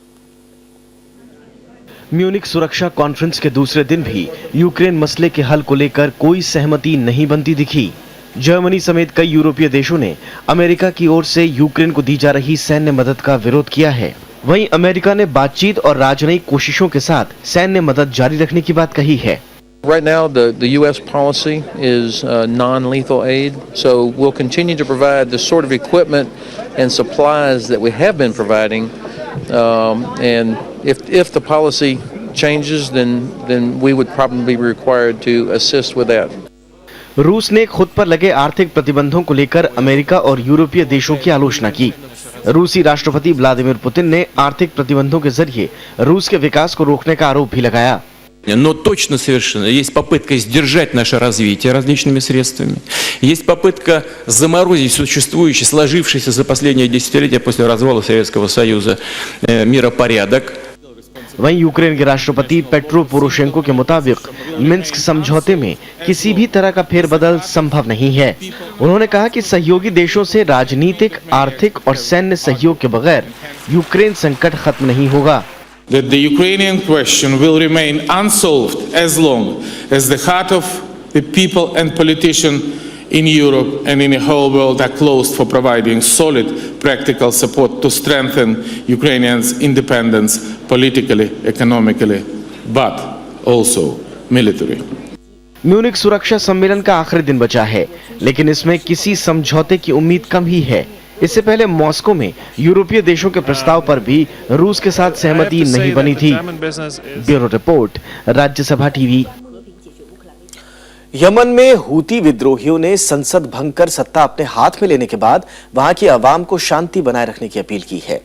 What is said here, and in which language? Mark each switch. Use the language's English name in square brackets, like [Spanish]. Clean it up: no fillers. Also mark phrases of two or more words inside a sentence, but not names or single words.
[Hindi] म्यूनिक सुरक्षा कॉन्फ्रेंस के दूसरे दिन भी यूक्रेन मसले के हल को लेकर कोई सहमति नहीं बनती दिखी। जर्मनी समेत कई यूरोपीय देशों ने अमेरिका की ओर से यूक्रेन को दी जा रही सैन्य मदद का विरोध किया है। वहीं अमेरिका ने बातचीत और राजनयिक कोशिशों के साथ सैन्य मदद जारी रखने की बात कही है। [English] Right now, the U.S. policy is non-lethal aid, so we'll continue to provide the sort of equipment and supplies that we have been providing, and if the policy changes, then we would probably be required to assist with that. [Hindi] रूस ने खुद पर लगे आर्थिक प्रतिबंधों को लेकर अमेरिका और यूरोपीय देशों की आलोचना की। रूसी राष्ट्रपति व्लादिमीर पुतिन ने आर्थिक प्रतिबंधों के जरिए रूस के विकास को रोकने का आरोप भी लगाया। [Russian] Но точно совершенно есть попытка сдержать наше развитие различными средствами. Есть попытка заморозить существующий, сложившийся за последние десятилетия после развала Советского Союза миропорядок. [Hindi] वहीं यूक्रेन के राष्ट्रपति पेट्रो पोरोशेंको के मुताबिक मिन्स्क समझौते में किसी भी तरह का फेरबदल संभव नहीं है। उन्होंने कहा कि सहयोगी देशों से राजनीतिक, आर्थिक और सैन्य सहयोग के बगैर यूक्रेन संकट खत्म नहीं होगा। [English] That the Ukrainian question will remain unsolved as long as the heart of the people and politicians in Europe and in the whole world are closed for providing solid practical support to strengthen Ukrainians' independence politically, economically, but also militarily. [Hindi] म्यूनिख सुरक्षा सम्मेलन का आखिरी दिन बचा है, लेकिन इसमें किसी समझौते की उम्मीद कम ही है। इससे पहले मॉस्को में यूरोपीय देशों के प्रस्ताव पर भी रूस के साथ सहमति नहीं बनी थी। ब्यूरो रिपोर्ट, राज्यसभा टीवी। यमन में हूती विद्रोहियों ने संसद भंग कर सत्ता अपने हाथ में लेने के बाद वहां की आवाम को शांति बनाए रखने की अपील की है।